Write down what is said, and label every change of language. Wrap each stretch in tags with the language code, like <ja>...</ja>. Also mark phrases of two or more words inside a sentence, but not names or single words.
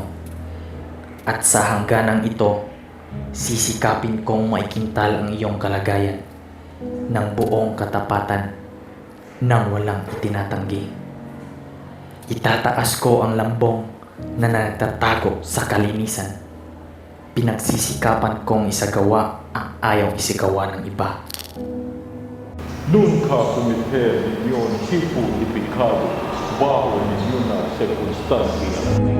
<tl>At sa hangganang ito, sisikapin kong maikintal ang iyong kalagayan ng buong katapatan nang walang itinatanggi. Itataas ko ang lambong na nagtatago sa kalinisan. Pinagsisikapan kong isagawa ang ayaw isagawa ng iba.</tl> <es>Nunca cometer ningún tipo de pecado bajo ninguna circunstancia.</es>